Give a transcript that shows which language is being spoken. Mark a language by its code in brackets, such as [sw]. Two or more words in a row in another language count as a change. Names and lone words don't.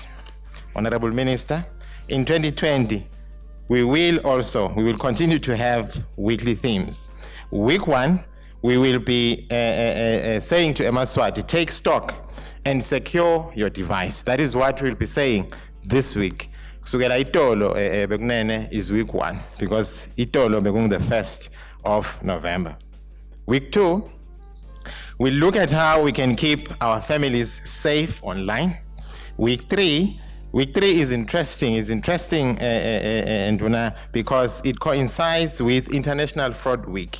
[en] Honorable Minister, in 2020, we will continue to have weekly themes. Week 1, we will be saying to Eswatini, take stock and secure your device. That is what we'll be saying this week. [ss] Kusukela itolo bekunene [en] is week 1, because [ss] itolo bekung [en] the 1st of November. Week 2, we look at how we can keep our families safe online. Week 3 is interesting. It's interesting, because it coincides with International Fraud Week.